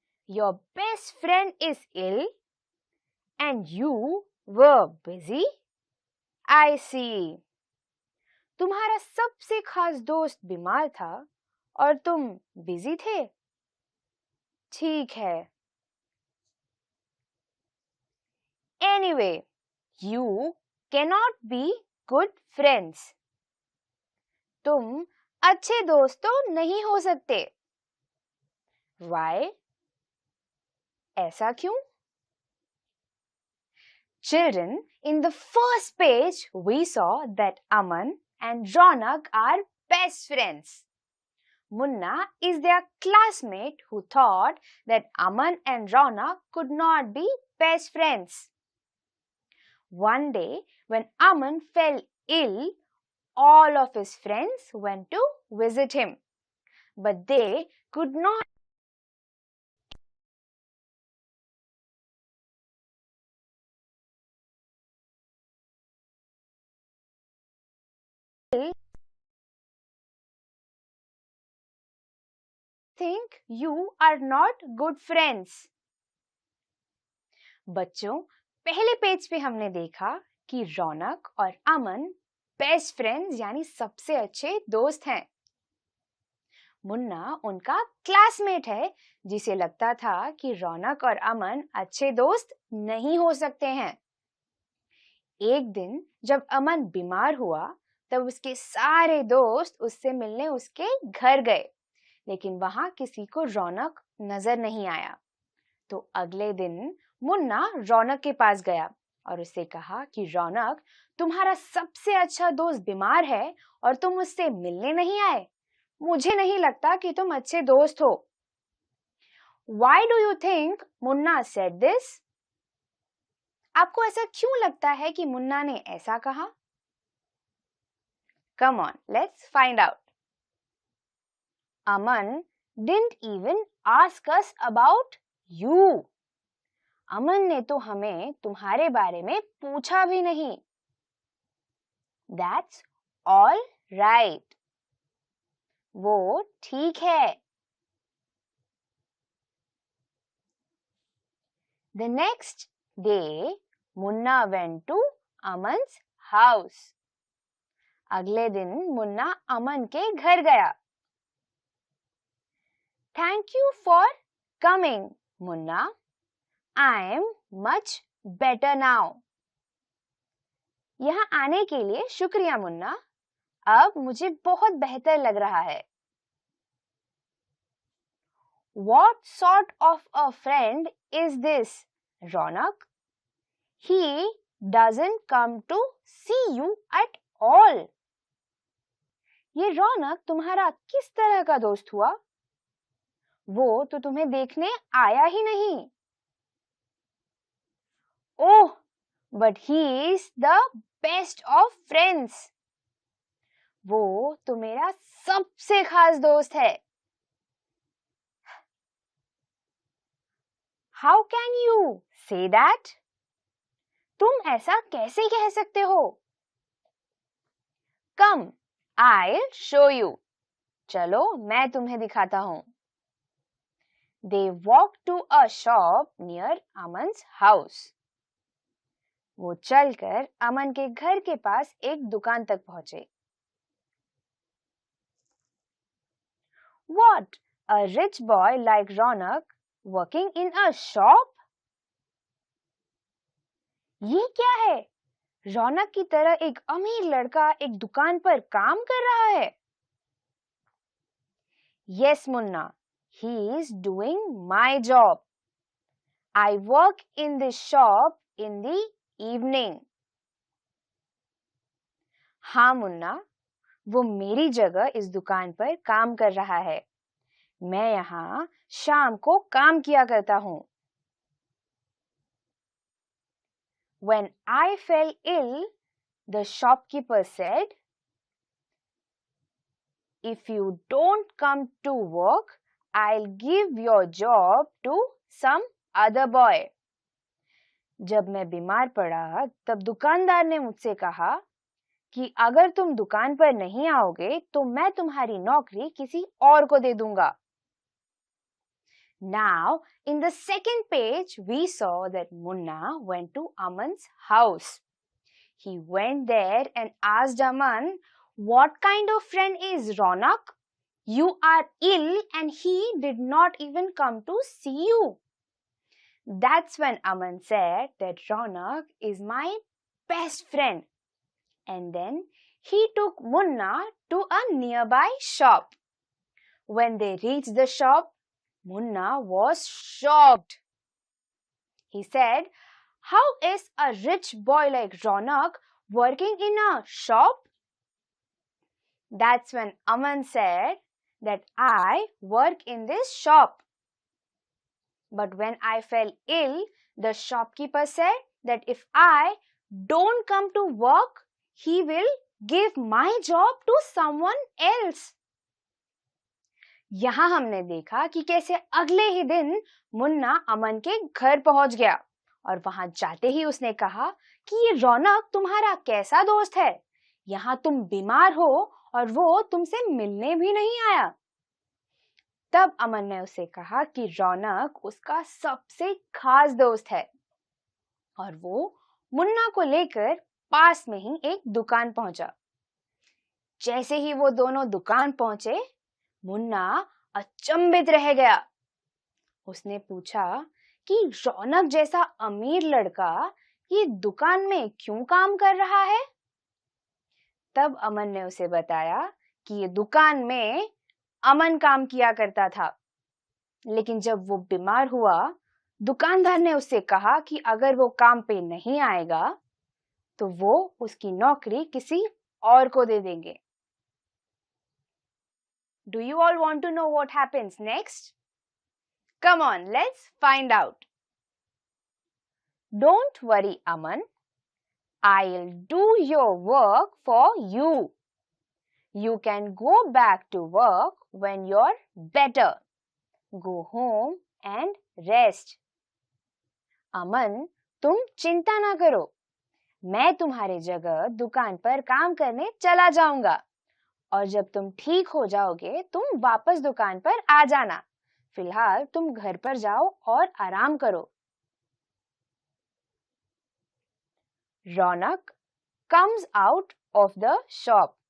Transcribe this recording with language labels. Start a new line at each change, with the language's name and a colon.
English: Your best friend is ill and you were busy. I see.
Hindi: तुम्हारा सबसे खास दोस्त बीमार था और तुम बिजी थे। ठीक है।
English: Anyway, you cannot be good friends.
Hindi: तुम अच्छे दोस्त तो नहीं हो सकते।
English: Why?
Hindi: ऐसा क्यों?
English: Children, in the first page, we saw that Aman and Ronak are best friends. Munna is their classmate who thought that Aman and Ronak could not be best friends. One day, when Aman fell ill, all of his friends went to visit him, but they could not think you are not good friends.
Hindi: बच्चों, पहले page पे हमने देखा कि रौनक और अमन best friends यानी सबसे अच्छे दोस्त हैं। मुन्ना उनका क्लासमेट है जिसे लगता था कि रौनक और अमन अच्छे दोस्त नहीं हो सकते हैं। एक दिन जब अमन बीमार हुआ तब उसके सारे दोस्त उससे मिलने उसके घर गए, लेकिन वहां किसी को रौनक नजर नहीं आया। तो अगले दिन मुन्ना रौनक के पास गया और उससे कहा कि रौनक, तुम्हारा सबसे अच्छा दोस्त बीमार है और तुम उससे मिलने नहीं आए। मुझे नहीं लगता कि तुम अच्छे दोस्त हो।
English: Why do you think Munna said this?
Hindi: आपको ऐसा क्यों लगता है कि मुन्ना ने ऐसा कहा?
English: Come on, let's find out. Aman didn't even ask us about you.
Hindi: अमन ने तो हमें तुम्हारे बारे में पूछा भी नहीं।
English: That's all right.
Hindi: वो ठीक है।
English: The next day, Munna went to Aman's house.
Hindi: अगले दिन मुन्ना अमन के घर गया।
English: Thank you for coming, Munna. I am much better now.
Hindi: यहाँ आने के लिए शुक्रिया मुन्ना, अब मुझे बहुत बेहतर लग रहा है।
English: What sort of a friend is this, Ronak? He doesn't come to see you at all.
Hindi: ये रौनक तुम्हारा किस तरह का दोस्त हुआ? वो तो तुम्हें देखने आया ही नहीं।
English: Oh, but he is the best of friends.
Hindi: वो तो मेरा सबसे खास दोस्त है।
English: How can you say that?
Hindi: तुम ऐसा कैसे कह सकते हो?
English: Come, I'll show you.
Hindi: चलो मैं तुम्हें दिखाता हूँ।
English: They walked to a shop near Aman's house.
Hindi: वो चलकर अमन के घर के पास एक दुकान तक पहुंचे।
English: What? A rich boy like Ronak working in a shop?
Hindi: ये क्या है? रौनक की तरह एक अमीर लड़का एक दुकान पर काम कर रहा है।
English: Yes, Munna. He is doing my job. I work in this shop in the evening.
Hindi: हाँ मुन्ना, वो मेरी जगह इस दुकान पर काम कर रहा है। मैं यहाँ शाम को काम किया करता हूँ।
English: When I fell ill, the shopkeeper said, "If you don't come to work, I'll give your job to some other boy."
Hindi: जब मैं बीमार पड़ा, तब दुकानदार ने मुझसे कहा कि अगर तुम दुकान पर नहीं आओगे, तो मैं तुम्हारी नौकरी किसी और को दे दूंगा।
English: Now, in the second page, we saw that Munna went to Aman's house. He went there and asked Aman, "What kind of friend is Ronak? You are ill and he did not even come to see you." That's when Aman said that Ronak is my best friend. And then he took Munna to a nearby shop. When they reached the shop, Munna was shocked. He said, "How is a rich boy like Ronak working in a shop?" That's when Aman said that I work in this shop. But when I fell ill, the shopkeeper said that if I don't come to work, he will give my job to someone else.
Hindi: यहाँ हमने देखा कि कैसे अगले ही दिन मुन्ना अमन के घर पहुंच गया और वहां जाते ही उसने कहा कि ये रौनक तुम्हारा कैसा दोस्त है। यहाँ तुम बीमार हो और वो तुमसे मिलने भी नहीं आया। तब अमन ने उसे कहा कि रौनक उसका सबसे खास दोस्त है और वो मुन्ना को लेकर पास में ही एक दुकान पहुंचा। जैसे ही वो दोनों दुकान पहुंचे, मुन्ना अचंभित रह गया। उसने पूछा कि रौनक जैसा अमीर लड़का ये दुकान में क्यों काम कर रहा है? तब अमन ने उसे बताया कि ये दुकान में अमन काम किया करता था, लेकिन जब वो बीमार हुआ, दुकानदार ने उससे कहा कि अगर वो काम पे नहीं आएगा तो वो उसकी नौकरी किसी और को दे देंगे।
English: Do you all want to know what happens next? Come on, let's find out. Don't worry, Aman. I'll do your work for you. You can go back to work when you're better. Go home and rest.
Hindi: अमन, तुम चिंता ना करो। मैं तुम्हारे जगह दुकान पर काम करने चला जाऊंगा और जब तुम ठीक हो जाओगे, तुम वापस दुकान पर आ जाना। फिलहाल तुम घर पर जाओ और आराम करो।
English: Raunak comes out of the shop.